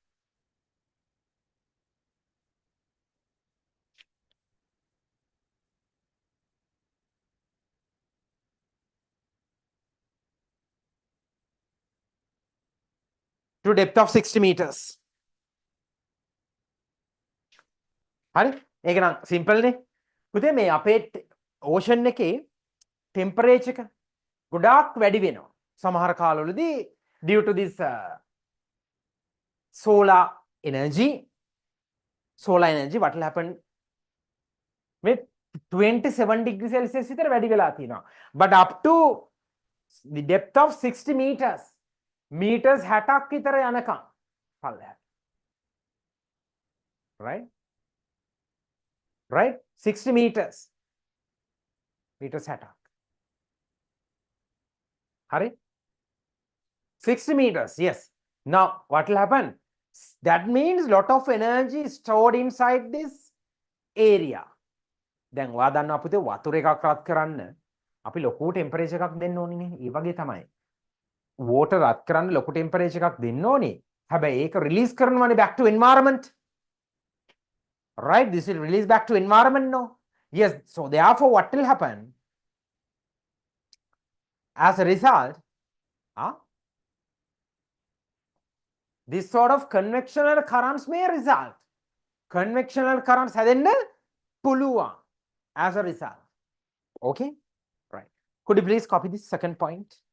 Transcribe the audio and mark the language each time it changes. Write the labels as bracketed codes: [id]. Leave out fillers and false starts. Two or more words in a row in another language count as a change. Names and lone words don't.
[en] To a depth of 60 meters. [si] හරි ඒක නම් සිම්පල් නේ පුතේ මේ අපේ ඕෂන් එකේ ටෙම්පරේචර් එක ගොඩාක් වැඩි වෙනවා සමහර කාලවලදී [en] due to this solar energy what will happen with 27 degrees Celsius [si] විතර වැඩි වෙලා තියෙනවා [en] but up to the depth of 60 meters meters [si] 60ක් විතර යනකම් පල්ලෙහාට [en] right 60 meters 60ක් හරි 60 meters yes now what will happen that means lot of energy stored inside this area [si] දැන් ඔයා දන්නවා අපිට වතුර එකක් රත් කරන්න අපි ලොකු ටෙම්පරේචර් එකක් දෙන්න ඕනේ නේ ඒ වගේ තමයි water රත් කරන්න ලොකු ටෙම්පරේචර් එකක් දෙන්න ඕනේ හැබැයි ඒක රිලීස් කරනවානේ [en] back to environment right this will release back to environment no yes so therefore what will happen as a result this sort of convectional currents may result convectional currents [si] හැදෙන්න පුළුවන් [en] as a result okay right could you please copy this second point